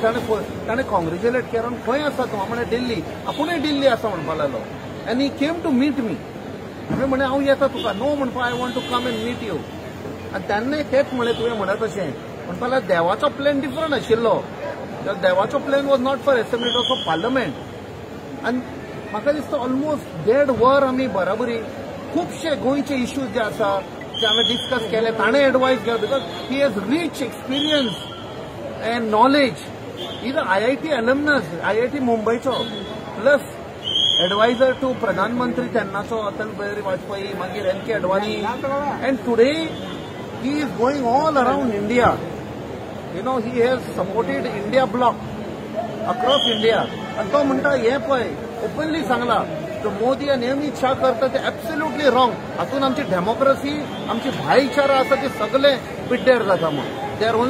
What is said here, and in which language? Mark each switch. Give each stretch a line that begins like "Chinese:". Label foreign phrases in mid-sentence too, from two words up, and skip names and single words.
Konkani: ताणें कॉंग्रेच्युलेट केलो. खंय आसा तूं? हांव म्हणलें दिल्ली. आपुणूय दिल्ली आसा म्हणपा लागलो.
English: आनी he came to meet me.
Konkani: हांवें म्हणलें हांव येता तुका.
English: नो म्हणपा I want to come and meet you.
Konkani: आनी तेन्नाय तेच म्हणलें तुवें म्हणत तशें म्हणपा लागलो देवाचो प्लॅन डिफरंट आशिल्लो. देवाचो प्लॅन
English: was not for assembly, it was for parliament.
Konkani: आनी म्हाका दिसता ऑलमोस्ट 1.5 वर आमी बराबरी खुबशे गोंयचे इश्यूज जे आसा ते हांवें डिस्कस केले. ताणें एडवायस घेतली
English: because he has rich experience and knowledge. is IIT alumnus, IIT मुंबयचो, plus adviser to Pradhan Mantri तेन्नाचो अटल बिहारी वाजपेयी, मागीर NK अडवाणी. and today he is going all around India. you know he has supported INDIA bloc across India.
Konkani: आनी तो म्हणटा हें पळय ओपनली सांगला तो मोदी आनी अमित शाह करता ते
English: absolutely wrong.
Konkani: हातून आमची डेमोक्रेसी, आमची भाईचारा आसा ते सगळे पिड्ड्यार जाता म्हणून.
English: they are